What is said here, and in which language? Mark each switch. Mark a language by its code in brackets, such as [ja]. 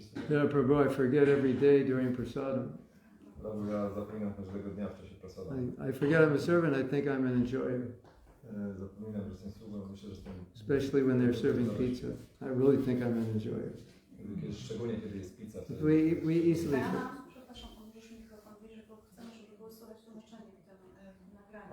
[en] Yeah, Prabhu, I forget every day during prasadam. [pl] Prabhu, ja zapominam każdego dnia w czasie prasadam. [en] I forget I'm a servant, I think I'm an enjoyer. [pl] Zapominam, że jestem sługą, myślę, że jestem... [en] Especially when they're serving pizza. I really think I'm an enjoyer. [pl] Szczególnie kiedy jest pizza. [en] We easily [pl] Przepraszam, możesz mikrofon bliżej, bo chcemy, żeby było słychać tłumaczenie w tym nagraniu.